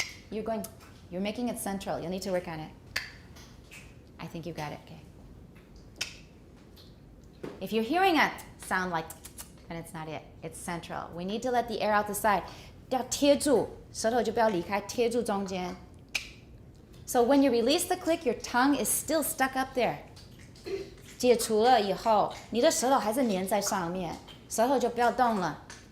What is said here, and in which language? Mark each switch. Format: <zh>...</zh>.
<en>You're making it central. You'll need to work on it. I think you got it, okay. If you're hearing it sound like, then it's not it. It's central. We need to let the air out the side.</en> <zh>要贴住，舌头就不要离开，贴住中间。</zh> <en>So when you release the click, your tongue is still stuck up there.</en> <zh>解除了以后，你的舌头还是粘在上面，舌头就不要动了。</zh>